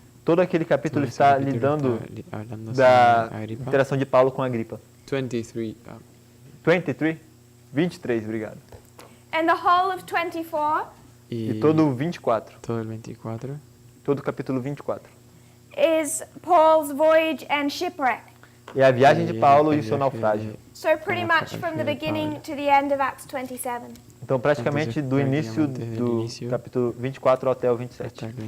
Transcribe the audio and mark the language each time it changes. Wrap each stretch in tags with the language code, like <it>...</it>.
<pt>Todo aquele capítulo está lidando da interação de Paulo com Agripa. 23. 23? 23, obrigado.</pt> <en>And the whole of 24</en> <pt>E todo o 24. Todo o 24. Todo o capítulo 24.</pt> <en>is Paul's voyage and shipwreck.</en> <pt>É a viagem de Paulo e o seu naufrágio.</pt> <en>So pretty much from the beginning to the end of Acts 27.</en> <pt>Então, praticamente do início do capítulo 24 até o 27.</pt>